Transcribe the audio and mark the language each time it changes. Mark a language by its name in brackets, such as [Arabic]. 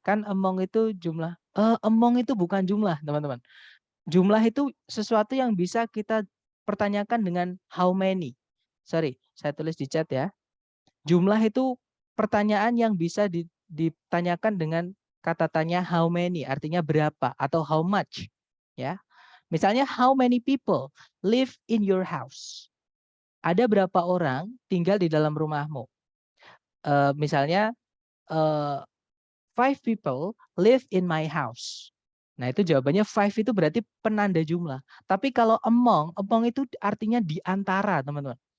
[Indonesian] Kan among itu jumlah. Among itu bukan jumlah, teman-teman. Jumlah itu sesuatu yang bisa kita pertanyakan dengan how many. Sorry, saya tulis di chat ya. Jumlah itu pertanyaan yang bisa ditanyakan dengan kata tanya how many, artinya berapa atau how much. Ya, misalnya [English] how many people live in your house? [Indonesian] Ada berapa orang tinggal di dalam rumahmu? Misalnya uh, [English] 5 people live in my house. [Indonesian] Nah itu jawabannya 5 itu berarti penanda jumlah. Tapi kalau among itu artinya di antara, teman-teman.